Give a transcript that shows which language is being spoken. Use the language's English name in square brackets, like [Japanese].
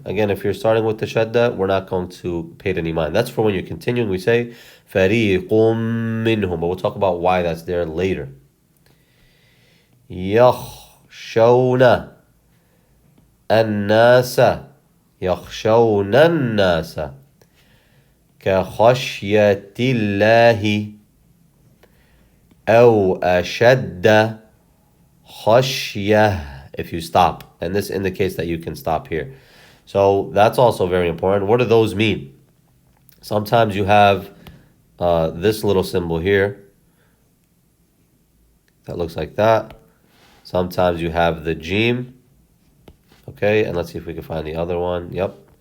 [English] Again, if you're starting with the shadda, we're not going to pay it any mind. That's for when you're continuing. We say [Arabic] فريق منهم, [English] but we'll talk about why that's there later. [Arabic] يخشون الناس يخشون الناس كخشية الله أو أشد خشية [English] if you stop. And this indicates that you can stop here. So that's also very important. What do those mean? Sometimes you have this little symbol here that looks like that. Sometimes you have the jim. Okay, and let's see if we can find the other one. Yep.